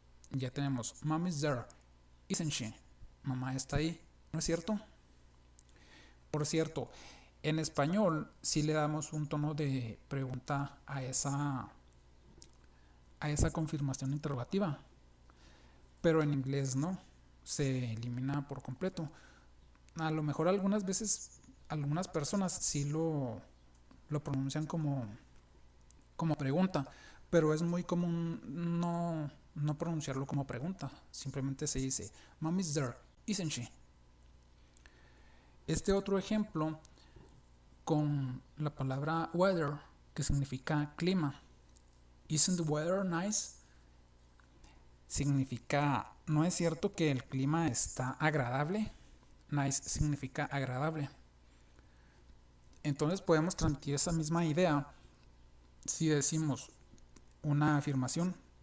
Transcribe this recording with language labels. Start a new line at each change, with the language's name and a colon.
Spanish: Ya tenemos
English: mom is there, isn't she?
Spanish: Mamá está ahí, ¿no es cierto? Por cierto, en español sí le damos un tono de pregunta a esa confirmación interrogativa, pero
English: en inglés no,
Spanish: se elimina por completo. A lo mejor algunas veces algunas personas sí lo pronuncian como pregunta, pero es muy común no pronunciarlo como pregunta. Simplemente se dice
English: Mom is there, isn't she?
Spanish: Este otro ejemplo con la palabra weather, que significa clima.
English: Isn't the weather nice?
Spanish: Significa, ¿no es cierto que el clima está agradable? Nice significa agradable. Entonces podemos transmitir esa misma idea si decimos una afirmación.